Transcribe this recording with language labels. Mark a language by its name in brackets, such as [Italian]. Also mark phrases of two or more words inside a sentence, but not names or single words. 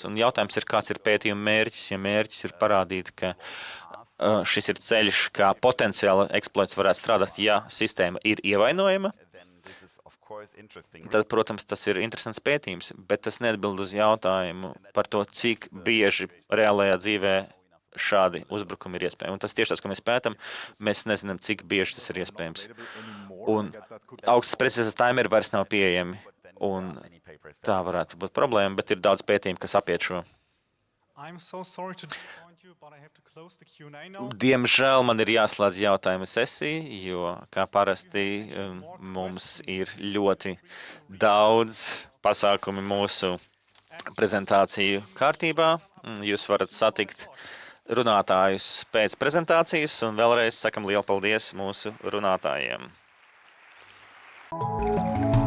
[Latvian] Un jautājums ir, kāds ir pētījuma mērķis, ja mērķis ir parādīt, ka šis ir ceļš, kā potenciāli eksploits varētu strādāt, ja sistēma ir ievainojama, tad, protams, tas ir interesants pētījums, bet tas neatbild uz jautājumu par to, cik bieži reālajā dzīvē šādi uzbrukumi ir iespējami. Un tas tieši tas, ko mēs pētam, mēs nezinām, cik bieži tas ir iespējams. Un augstas precīzes timeri vairs nav pieejami, un tā varētu būt problēma, bet ir daudz pētījumu, kas apiet šo. [English] I'm so sorry to disappoint you, but I have to close the Q&A now. [Latvian] Diemžēl man ir jāslēdz jautājumu sesija, jo, kā parasti, mums ir ļoti daudz pasākumi mūsu prezentāciju kārtībā. Jūs varat satikt runātājus pēc prezentācijas, un vēlreiz sakam lielu paldies mūsu runātājiem.